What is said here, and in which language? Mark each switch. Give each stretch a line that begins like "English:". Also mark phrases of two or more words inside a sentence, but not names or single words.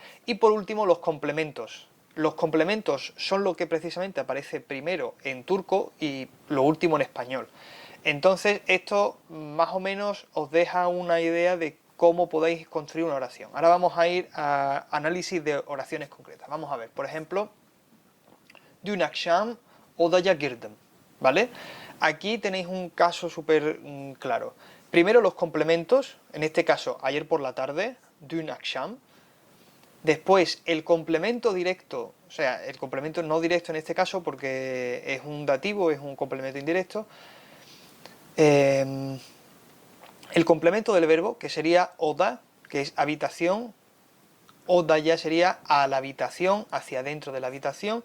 Spanish: Y por último, los complementos. Los complementos son lo que precisamente aparece primero en turco y lo último en español. Entonces, esto más o menos os deja una idea de cómo podéis construir una oración. Ahora vamos a ir a análisis de oraciones concretas. Vamos a ver, por ejemplo,
Turkish: dün akşam odaya girdim,
Spanish: ¿vale? Aquí tenéis un caso súper claro. Primero los complementos, en este caso ayer por la tarde,
Turkish: dün akşam.
Spanish: Después el complemento directo, o sea, el complemento no directo en este caso porque es un dativo, es un complemento indirecto. El complemento del verbo, que sería oda, que es habitación. Oda ya sería a la habitación, hacia dentro de la habitación.